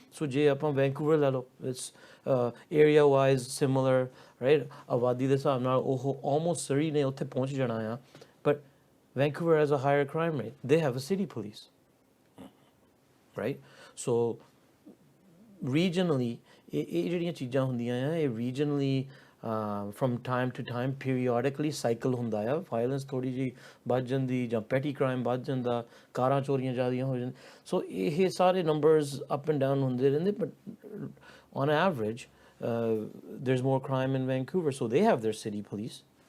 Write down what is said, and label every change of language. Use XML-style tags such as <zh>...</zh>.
<pa>ਸੋ ਜੇ ਆਪਾਂ ਵੈਂਕੂਵਰ ਲੈ ਲਓ,</pa> <en>It's area wise similar, right?</en> <pa>ਆਬਾਦੀ ਦੇ ਹਿਸਾਬ ਨਾਲ ਉਹ ਆਲਮੋਸਟ Surrey ਨੇ ਉੱਥੇ ਪਹੁੰਚ ਜਾਣਾ ਆ।</pa> <en>But Vancouver has a higher crime rate. They have a city police, right?</en> <pa>So regionally, ਇਹ ਜਿਹੜੀਆਂ ਚੀਜ਼ਾਂ ਹੁੰਦੀਆਂ ਆ, ਇਹ</pa> <en>regionally from time to time periodically cycle</en> <pa>ਹੁੰਦਾ ਆ। ਵਾਇਲੈਂਸ ਥੋੜ੍ਹੀ ਜਿਹੀ ਵੱਧ ਜਾਂਦੀ ਜਾਂ ਪੈਟੀ ਕ੍ਰਾਈਮ ਵੱਧ ਜਾਂਦਾ, ਕਾਰਾਂ ਚੋਰੀਆਂ ਜ਼ਿਆਦੀਆਂ ਹੋ ਜਾਂਦੀਆਂ। ਸੋ ਇਹ ਸਾਰੇ ਨੰਬਰਸ ਅਪ ਐਂਡ ਡਾਊਨ ਹੁੰਦੇ ਰਹਿੰਦੇ,</pa> <en>But on average there's more crime in Vancouver, so they have their city police.</en>